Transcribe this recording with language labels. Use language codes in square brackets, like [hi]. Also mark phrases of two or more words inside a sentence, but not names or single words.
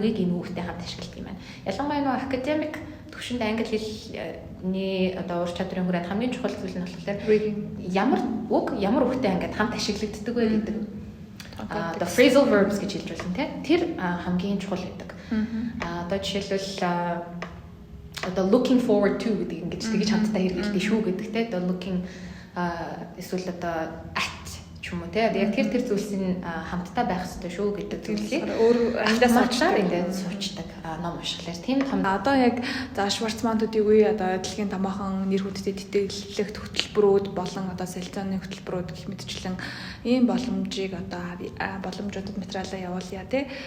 [mn] үгийг энэ үгтэй хамт ашигладаг юм байна. Ялангуяа нөгөө академик төвшөнд англи хэлний одоо ур чадварын хүрээнд хамгийн чухал зүйл нь болохоор Reading. ямар үг, ямар үгтэй ингээд хамт ашиглагддаг вэ Мгм. гэдэг. А, Тохиолддог. одоо [en] phrasal verbs [mn] гэж хэлж болно, тэ? Тэр, а, хамгийн чухал гэдэг. Мгм. А, одоо жишээлбэл, а, одоо [en] looking forward to [mn] гэдэг ингэж тэгж Мгм. хамтдаа хэрэглэдэг Мгм. шүү гэдэг, тэ? Одоо looking, а, эсвэл одоо at ч юм уу, тэ? Яг тэр, тэр зүйлс нь, а, хамтдаа байх ёстой шүү гэдэг Тийм зүйлийг болохоор өөр ангиас автоматар суучдаг. ингээд суучдаг, а, ном уншихлаар тийм том. Одоо яг за Шварцман төдий үе одоо дэлхийн томоохон нэр хүндтэй тэтгэлэгт хөтөлбөрүүд болон одоо солилцооны хөтөлбөрүүд гэх мэтчлэн ийм боломжийг одоо ави-, а, боломжуудад материалаа явуулъя, тэ.